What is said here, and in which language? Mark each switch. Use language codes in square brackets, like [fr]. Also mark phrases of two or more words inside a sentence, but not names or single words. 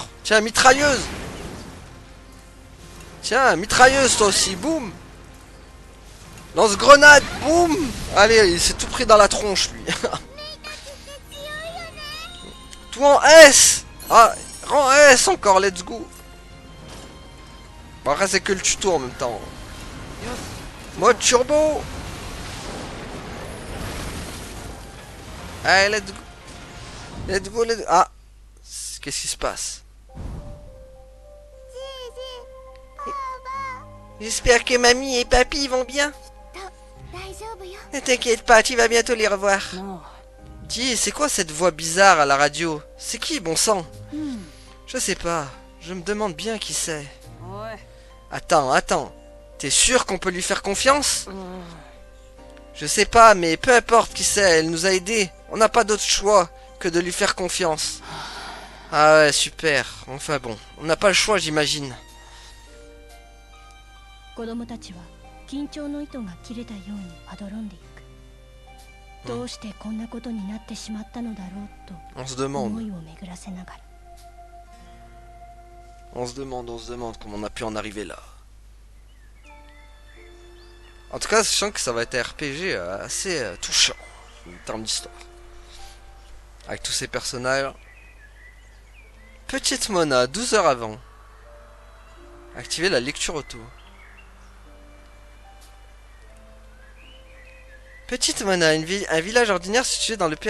[fr] Tiens, mitrailleuse. Tiens, mitrailleuse toi aussi, boum. Lance-grenade, boum. Allez, il s'est tout pris dans la tronche, lui. Tout en S. Ah, rang S encore, [en] let's go. [fr] Bon, après, c'est que le tuto en même temps. Mode turbo. Allez, [en] let's go. Let's go, let's go. [fr] Ah. Qu'est-ce qui se passe? J'espère que mamie et papy vont bien. Ne t'inquiète pas, tu vas bientôt les revoir. Dis, c'est quoi cette voix bizarre à la radio? C'est qui, bon sang? Je sais pas. Je me demande bien qui c'est. Attends. T'es sûr qu'on peut lui faire confiance? Je sais pas, mais peu importe qui c'est, elle nous a aidés. On n'a pas d'autre choix que de lui faire confiance. Ah ouais, super. Enfin bon, on n'a pas le choix, j'imagine. [ja] 子供たちは緊張の糸が切れたようにまどろんでいく。どうしてこんなことになってしまったのだろうと思いを巡らせながら。 [fr] On se demande comment on a pu en arriver là. En tout cas, je sens que ça va être un RPG assez touchant en termes d'histoire. Avec tous ces personnages. Petite Mona, 12 heures avant. Activer la lecture auto. Petite Mona, un village ordinaire situé dans le pire...